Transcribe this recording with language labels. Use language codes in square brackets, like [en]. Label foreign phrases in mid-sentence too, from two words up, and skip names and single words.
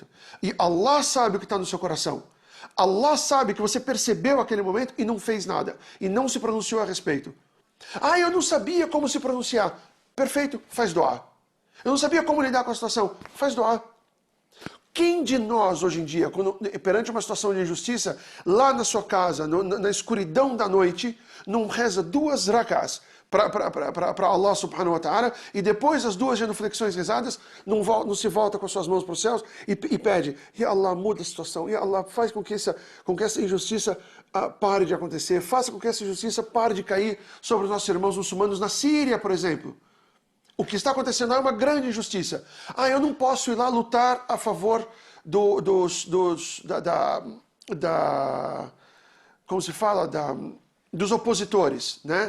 [pt] E Allah sabe o que está no seu coração. Allah sabe que você percebeu aquele momento e não fez nada, e não se pronunciou a respeito. Ah, eu não sabia como se pronunciar. Perfeito, faz dua. Eu não sabia como lidar com a situação. Faz dua. Quem de nós, hoje em dia, perante uma situação de injustiça, lá na sua casa, na escuridão da noite, não reza 2 rak'as para Allah [ar] سبحانه وتعالى, [pt] e depois das 2 genuflexões rezadas, não se volta com as suas mãos para os céus e pede, [ar] يا الله, [pt] muda a situação, [ar] يا الله, [pt] faz com que essa injustiça pare de acontecer, faça com que essa injustiça pare de cair sobre os nossos irmãos muçulmanos na Síria, por exemplo. O que está acontecendo é uma grande injustiça. Ah, eu não posso ir lá lutar a favor como se fala, dos opositores, né?